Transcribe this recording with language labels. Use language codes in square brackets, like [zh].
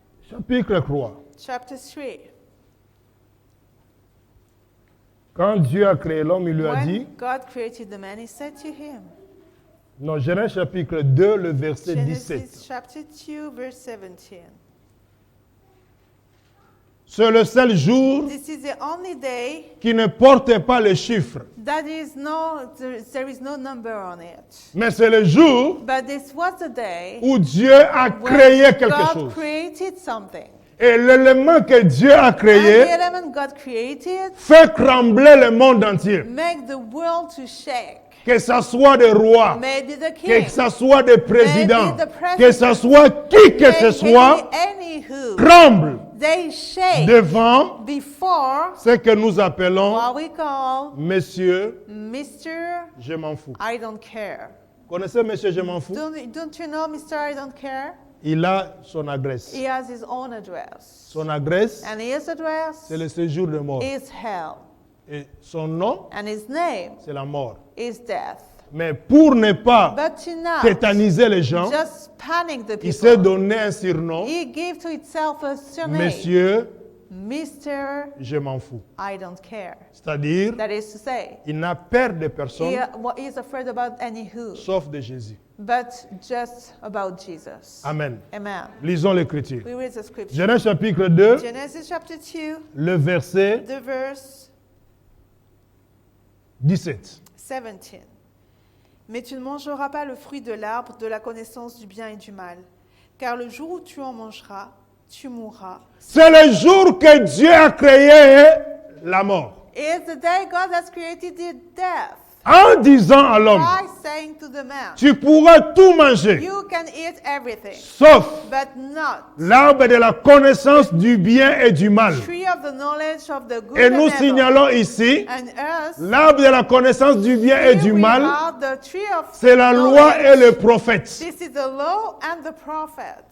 [fr] 3. [en] Chapter 3. [fr] Quand Dieu a créé l'homme, il lui a dit, [en] When God created the man, he said to him, [fr] non, Genèse chapitre 2, le verset [en] Genesis [fr] 17. [en] chapter 2, verse 17. [fr] C'est le seul jour [en] This is the only day [fr] qui ne porte pas le chiffre, [en] that there is no number on it. [fr] mais c'est le jour [en] But this was the day [fr] où Dieu a créé [en] when [fr] quelque [en] God [fr] chose. [en] created something. [fr] Et l'élément que Dieu a [en] And the [fr] créé [en] element God created [fr] fait trembler le monde entier. [en] make the world to shake. [fr] Que ce soit des rois, [en] Maybe the [fr] que [en] king, [fr] ce soit des présidents, [en] Maybe the president. [fr] que ce soit qui que ce soit, [en] anywho, [fr] tremble [en] they shake [fr] devant [en] before [fr] ce que nous appelons, [en] what we call [fr] Monsieur, [en] Mr. [fr] je m'en fous. [en] I don't care. [fr] Connaissez Monsieur, je m'en fous? [en] Don't you know Mr. I don't care? [fr] il a son adresse. [en] He has his own address. [fr] Son adresse, [en] And his address [fr] c'est le séjour de mort. [en] is hell. [fr] Et son nom, [en] And his name [fr] c'est la mort. [en] is death. [fr] Mais pour ne pas [en] But to not [fr] tétaniser les gens, [en] just panic the [fr] il s'est [en] people, [fr] donné un surnom. [en] he gave to itself a surname. [fr] Monsieur, [en] Mr. [fr] je m'en fous. [en] I don't care. [fr] C'est-à-dire, [en] That is to say, [fr] il n'a peur de personne [en] he is afraid about any who, [fr] sauf de Jésus. [en] but just about Jesus. [fr] Amen. [en] Amen. [fr] Lisons l'Écriture. [en] We read the scripture. [fr] Genèse chapitre 2, [en] Genesis chapter 2, [fr] le verset [en] the verse [fr] 17. [en] 17. [fr] Mais tu ne mangeras pas le fruit de l'arbre de la connaissance du bien et du mal, car le jour où tu en mangeras, tu mourras. C'est le jour que Dieu a créé la mort. [en] It's the day God has created the death. [fr] En disant à l'homme, [en] By saying to the man, [fr] tu pourras tout manger, [en] you can eat everything, [fr] sauf [en] but not [fr] l'arbre de la connaissance du bien et du mal. [en] tree of the knowledge of the good [fr] Et nous [en] and evil. [fr] signalons ici, [en] And us, [fr] l'arbre de la connaissance du bien et [en] here [fr] du [en] we [fr] mal, [en] are the tree of [fr] c'est la loi et le prophète. [en] This is the law and the prophet.